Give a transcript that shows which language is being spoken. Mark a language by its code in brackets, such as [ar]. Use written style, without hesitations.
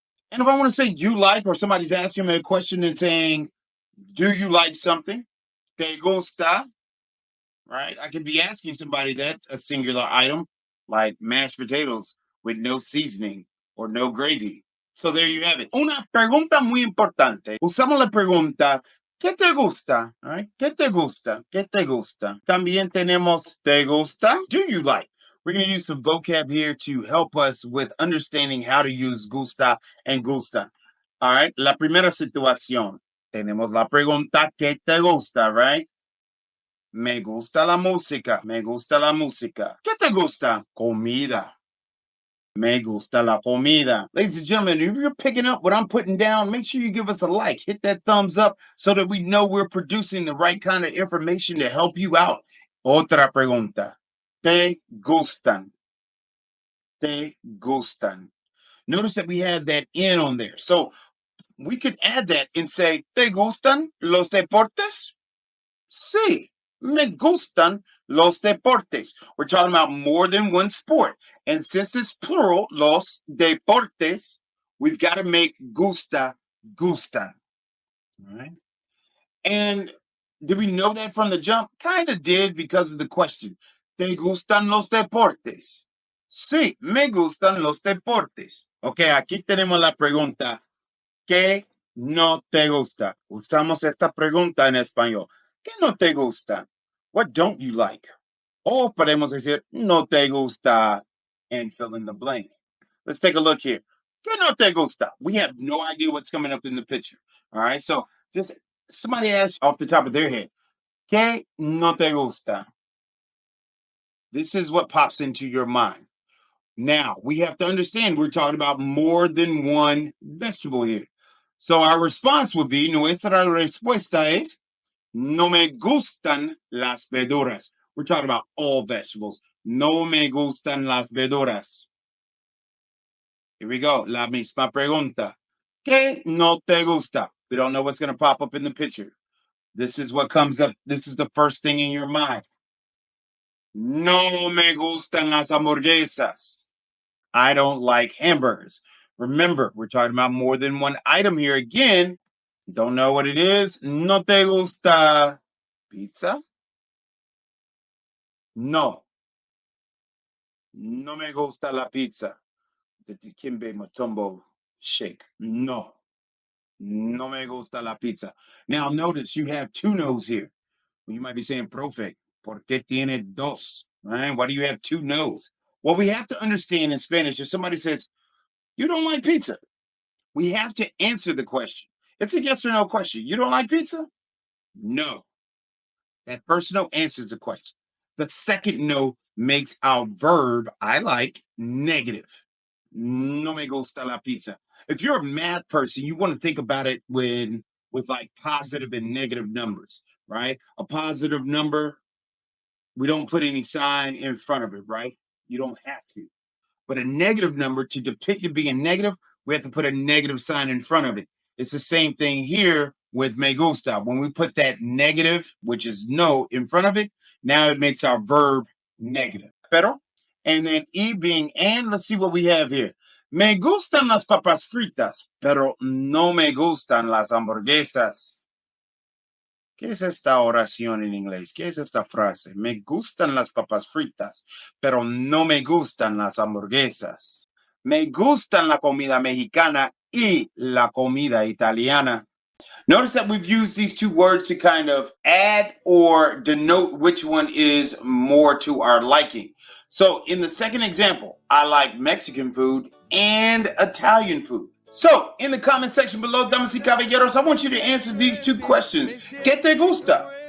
[en] And if I want to say you like, or somebody's asking me a question and saying, do you like something? [es] Te gusta, [en] right? I could be asking somebody that, a singular item, like mashed potatoes with no seasoning or no gravy. So there you have it. [es] Una pregunta muy importante. Usamos la pregunta, ¿qué te gusta? [en] All right? [es] ¿Qué te gusta? ¿Qué te gusta? También tenemos, ¿te gusta? [en] Do you like? We're going to use some vocab here to help us with understanding how to use gusta and gusta. All right? [es] La primera situación. Tenemos la pregunta, ¿qué te gusta? [en] Right? [es] Me gusta la música. Me gusta la música. ¿Qué te gusta? Comida. Me gusta la comida. [en] Ladies and gentlemen, if you're picking up what I'm putting down, make sure you give us a like. Hit that thumbs up so that we know we're producing the right kind of information to help you out. [es] Otra pregunta. ¿Te gustan? Te gustan. [en] Notice that we had that N on there. So we could add that and say, ¿te gustan los deportes? [es] Sí, me gustan los deportes. [en] We're talking about more than one sport. And since it's plural, los deportes, we've got to make gusta, gustan. All right. And did we know that from the jump? Kind of did because of the question. [es] ¿Te gustan los deportes? Sí, me gustan los deportes. Ok, aquí tenemos la pregunta. ¿Qué no te gusta? Usamos esta pregunta en español. ¿Qué no te gusta? [en] What don't you like? [es] O podemos decir, no te gusta, [en] and fill in the blank. Let's take a look here. ¿Qué no te gusta? We have no idea what's coming up in the picture. All right, so just somebody asks off the top of their head, ¿qué no te gusta? This is what pops into your mind. Now, we have to understand we're talking about more than one vegetable here. So our response would be, [es] nuestra respuesta es, no me gustan las verduras. [en] We're talking about all vegetables. [es] No me gustan las verduras. [en] Here we go. [es] La misma pregunta. ¿Qué no te gusta? [en] We don't know what's going to pop up in the picture. This is what comes up. This is the first thing in your mind. [es] No me gustan las hamburguesas. [en] I don't like hamburgers. Remember, we're talking about more than one item here. Again, don't know what it is. [es] No te gusta pizza? No. No me gusta la pizza. The Kimbe Matumbo shake. No. No me gusta la pizza. [en] Now, notice you have two no's here. You might be saying, Profe, [es] ¿por qué tiene dos? [en] Right? Why do you have two no's? Well, we have to understand in Spanish, if somebody says, you don't like pizza, we have to answer the question. It's a yes or no question. You don't like pizza? No. That first no answers the question. The second no makes our verb, I like, negative. [es] No me gusta la pizza. [en] If you're a math person, you want to think about it with like positive and negative numbers, right? A positive number, we don't put any sign in front of it, right? You don't have to. But a negative number, to depict it being negative, we have to put a negative sign in front of it. It's the same thing here with me gusta. When we put that negative, which is no, in front of it, now it makes our verb negative. Pero, and then E being and, let's see what we have here. [es] Me gustan las papas fritas, pero no me gustan las hamburguesas. ¿Qué es esta oración en inglés? ¿Qué es esta frase? Me gustan las papas fritas, pero no me gustan las hamburguesas. Me gustan la comida mexicana y la comida italiana. [en] Notice that we've used these two words to kind of add or denote which one is more to our liking. So in the second example, I like Mexican food and Italian food. So in the comment section below, [es] damas y caballeros, [en] I want you to answer these two questions. [es] ¿Qué te gusta?